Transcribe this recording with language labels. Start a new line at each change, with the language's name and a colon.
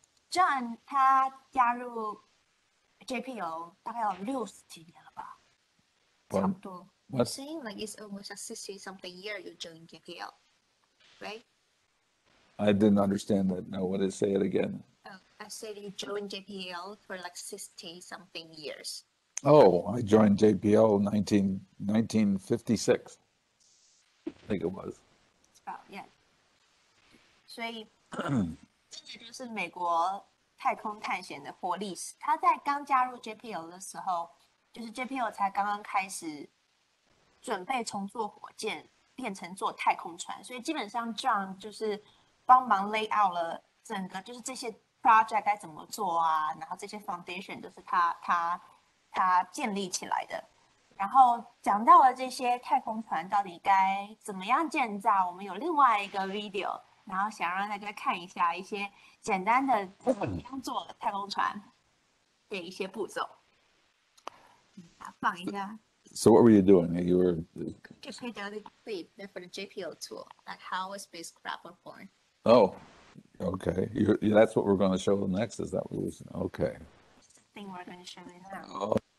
Chinese: John 他加入 JPL 大概有60几年了吧，差不多。
English: You're saying it's almost 60-something year you joined JPL, right? I didn't understand that. No, what did it say it again? Oh, I said you joined JPL for 60-something years. Oh, I joined JPL in 1956. I think it was. It's about, yeah.
Chinese: 所以这就是美国太空探险的活历史。他在刚加入 JPL 的时候，就是 JPL 才刚刚开始准备从做火箭变成做太空船，所以基本上 John 就是帮忙 lay out 了整个就是这些 project 该怎么做啊，然后这些 foundation 都是他建立起来的。然后讲到了这些太空船到底该怎么样建造，我们有另外一个 video。然后想让大家看一下一些简单的怎么样做太空船的一些步骤。放一下。
English: So what were you doing? You were to create the clip for the JPL tool, like how a spacecraft were born. Oh, okay. That's what we're going to show them next. Is that what you're saying? Okay. That's the thing we're going to show you now. Oh.